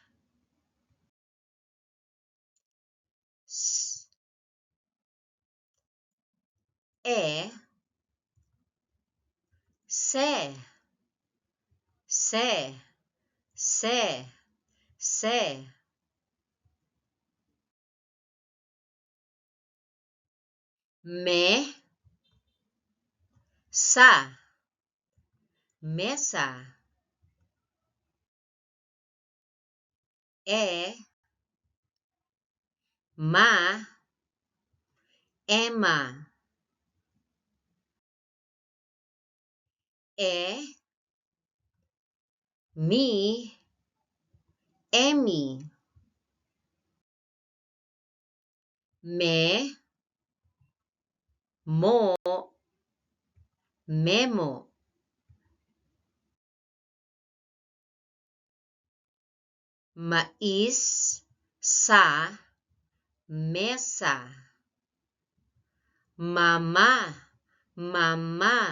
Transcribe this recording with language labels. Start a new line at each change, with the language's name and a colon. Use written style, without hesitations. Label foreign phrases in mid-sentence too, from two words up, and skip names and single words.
Spanish: S, se, se, se, se. Me, sa, mesa. Ma, ema. Mi, emi. Me, mo, memo. Mais, sa, mesa. Mama, mama.